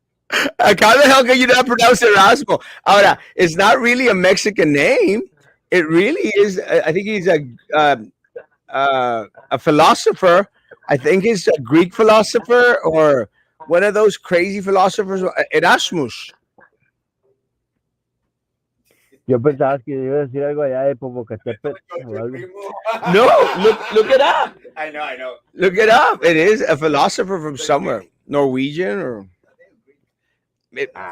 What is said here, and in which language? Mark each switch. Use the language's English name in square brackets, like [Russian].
[English] How the hell can you not pronounce Erasmo? Ahora, it's not really a Mexican name. It really is. I think he's a philosopher. I think he's a Greek philosopher or one of those crazy philosophers. Erasmus. [Spanish] Yo pensaba que iba a decir algo allá de Popocatépetl o algo. Primo. [English] No, look it up. I know. Look it up. It is a philosopher from somewhere, Norwegian or it